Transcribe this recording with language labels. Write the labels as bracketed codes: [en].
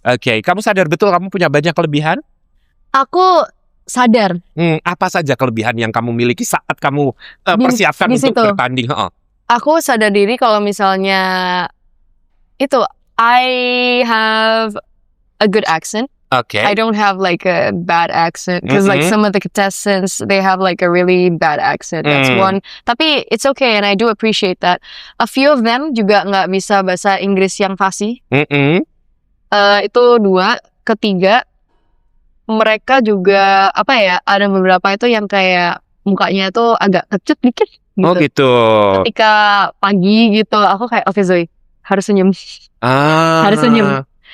[id] Oke, kamu sadar betul kamu punya banyak kelebihan? Aku sadar Apa saja kelebihan yang kamu miliki saat kamu persiapkan di untuk situ. bertanding? Aku sadar diri kalau misalnya itu [en] I have a good accent. [id] Oke. [en] I don't have like a bad accent because like some of the contestants they have like a really bad accent. That's one. Tapi it's okay and I do appreciate that. A few of them [id] juga nggak bisa bahasa Inggris yang fasih. Itu 2. Ketiga, mereka juga apa ya? Ada beberapa itu yang kayak mukanya itu agak kecut dikit. Gitu. Oh gitu. Ketika pagi gitu, aku kayak oke Zoe harus senyum. Harus senyum.